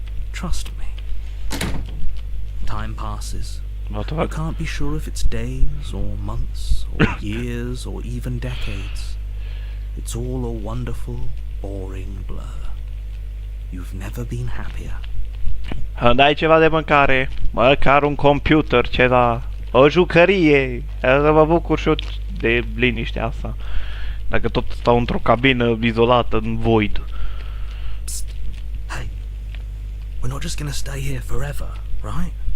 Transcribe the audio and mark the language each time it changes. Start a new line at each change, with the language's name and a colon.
English: Trust me. Time passes. What? You can't be sure if it's days or months or years or even decades. It's all a wonderful, boring blur. You've never been happier.
Romanian: Îmi dai ceva de mâncare, măcar un computer, ceva, o jucărie, să mă bucur și eu de liniștea asta. Dacă tot stau într-o cabină izolată, în void. Psst.
English: Hey, we're not just gonna stay here forever, right?